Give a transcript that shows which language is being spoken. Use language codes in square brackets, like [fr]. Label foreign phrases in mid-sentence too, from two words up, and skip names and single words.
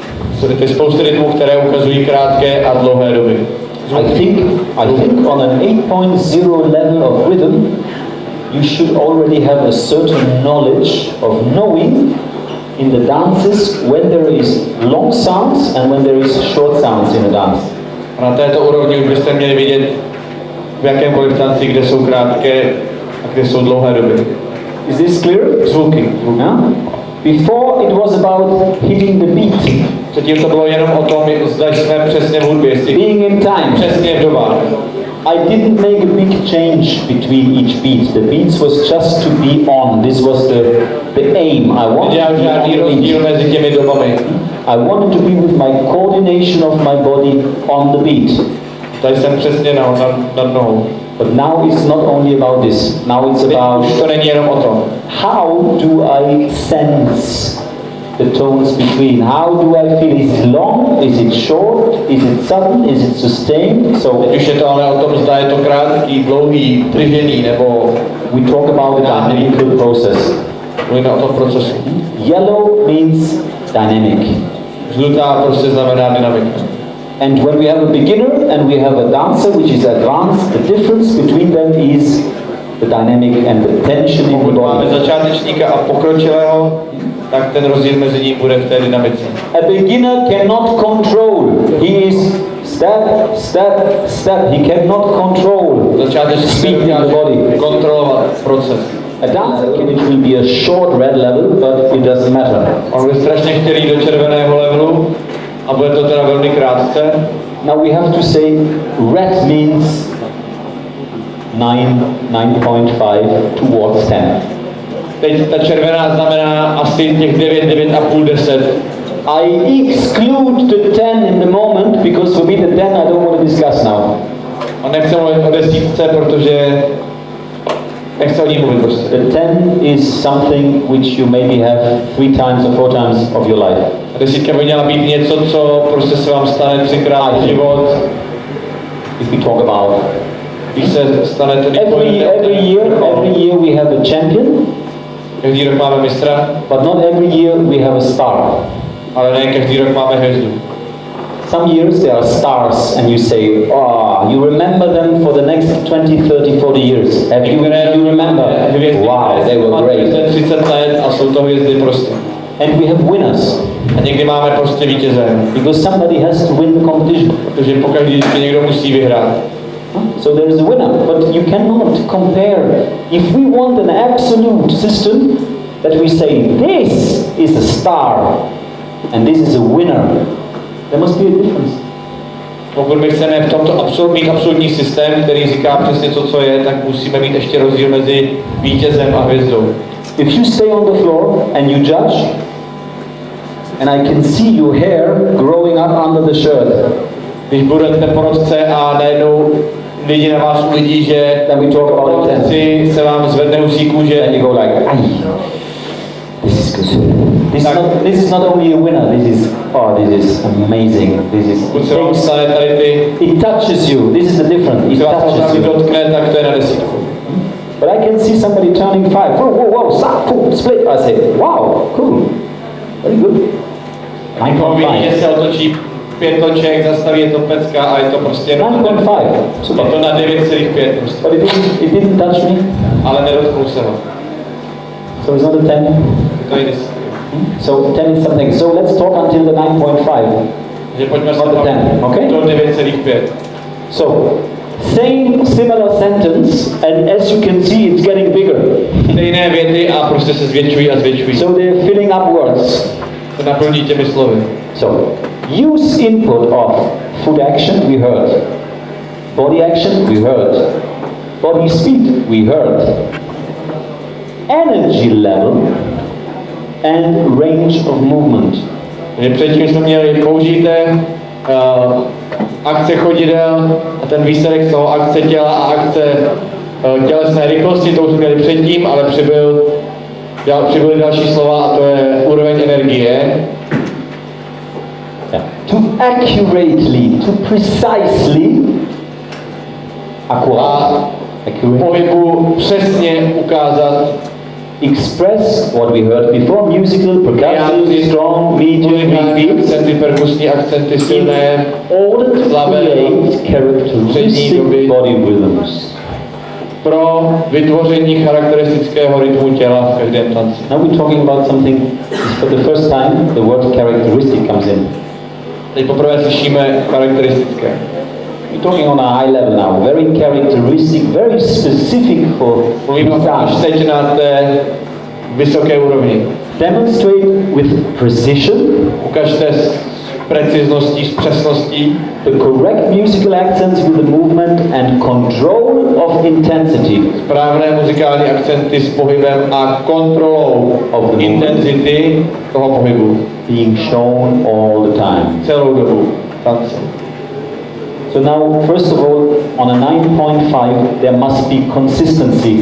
[en] I think on an 8.0 level of rhythm, you should already have a certain knowledge of knowing in the dances when there is long sounds and when there is short sounds in a dance. [cs] A na této úrovni už byste měli vidět v jakémkoliv tanci, kde jsou krátké a kde jsou dlouhé doby. [en] Is this clear? [cs] Zvuky. [en] Yeah? Before it was about hitting the beat. [cs] Předtím to bylo jenom o tom, zda jsme přesně v hudbě, [en] being in time. [cs] Přesně v dobách. [en] I didn't make a big change between each beat. The beats was just to be on. This was the aim. I wanted to be on the beat. I wanted to be with my coordination of my body on the beat. [cs] Tady jsem přesně nad nohou. [en] But now it's not only about this. Now it's about [cs] to není jenom o tom. [en] How do I sense the tones between? How do I feel? Is it long? Is it short? Is it sudden? Is it sustained? So [cs] teď už je to ale o tom, zda je to krátký, dlouhý, tržený, nebo [en] we talk about the dynamical process. [cs] Mluvíme o tom procesu. [en] Yellow means dynamic. [cs] Žlutá prostě znamená dynamika. [en] And when we have a beginner and we have a dancer which is advanced, the difference between them is the dynamic and the tension in the body. [cs] Máme začátečníka a pokročilého, tak ten rozdíl mezi ním bude v té dynamice. [en] A beginner cannot control. He is step, step, step. He cannot control [cs] začátečník [en] body. [cs] Kontrolovat proces. [en] A dancer which will be a short red level, but it doesn't matter. [cs] On bude strašně chtělý do červeného levelu a bude to teda velmi krátce. [en] Now we have to say red means 9.5 towards 10. [cs] Teď ta červená znamená asi těch 9, 9,5, 10. [en] I exclude the 10 in the moment because for me the 10 I don't want to discuss now. [cs] A nechci mluvit o desítce, protože nechci o ní mluvit prostě. [en] The 10 is something which you maybe have 3 times or 4 times of your life. [cs] A desítka by měla být něco, co prostě se vám stane 3krát v život. [en] If we talk about [cs] když se stane to [en] every year we have a champion. [cs] Každý rok máme mistra, [en] but not every year we have a star. [cs] Ale ne každý rok máme hvězdu. [en] Some years there are stars and you say, oh, you remember them for the next 20, 30, 40 years. Have you remember? Wow, they were great. [cs] 30 let a jsou to hvězdy prostě. [en] And we have winners. [cs] A někdy máme prostě vítěze. [en] Because somebody has to win the competition. [cs] Protože pokaždé někdo musí vyhrát. [en] So there is a winner, but you cannot compare. If we want an absolute system, that we say this is a star and this is a winner, there must be a difference. [cs] Pokud my chceme v tomto mít absolutní systém, který říká přesně to, co je, tak musíme mít ještě rozdíl mezi vítězem a hvězdou. [en] If you stay on the floor and you judge, and I can see your hair growing up under the shirt. [cs] Když budete porotce a najednou lidi na vás uvidí, že porotci se vám zvedne husí kůže. [en] Then you go like, this is good. This is not only a winner. This is amazing. This is. It touches you. This is the difference. It touches you. But I can see somebody turning 5. Whoa, stop, split. I say, wow, cool, very good. 9.5. [cs] 5 toček, zastaví, je to pecka a je to prostě 9.5. Je to na 9,5 prostě. [en] But it didn't touch me. [cs] Ale nedotknul se ho. [en] So it's not a 10. [cs] To je [en] So 10 is something. So let's talk until the 9.5. [cs] Že pojďme se okay? Do 9,5. [en] So similar sentence, and as you can see, it's getting bigger. [cs] Stejné věty a prostě se zvětšují a zvětšují. [en] So they're filling up words. [cs] To naplní těmi slovy. [en] So use input of foot action, we heard. Body action, we heard. Body speed, we heard. Energy level and range of movement. [cs] Předtím jsme měli použité akce chodidel a ten výsledek z toho akce těla a akce tělesné rychlosti, to už jsme měli předtím, ale přibyly další slova a to je úroveň energie. [en] To accurately, to precisely, [cs] pohybu přesně ukázat, [en] express what we heard before, musical, percussive, strong, medium, [cs] akcenty, perkusní akcenty, silné, slabé, [en] characteristic body rhythms. [cs] Pro vytvoření charakteristického rytmu těla v každém tanci. [en] Now we're talking about something, for the first time the word characteristic comes in. [cs] Teď poprvé slyšíme charakteristické. [en] We're talking on a high level now, very characteristic, very specific for task. [cs] Teď na té vysoké úrovni. [en] Demonstrate with precision. [cs] Ukažte s precizností, s přesností. [en] The correct musical accents with the movement and control of intensity. [cs] Správné muzikální akcenty s pohybem a kontrolou [en] of intensity [cs] toho pohybu. [en] Being shown all the time. [cs] Celou dobu tance. [en] So now, first of all, on a 9.5, there must be consistency.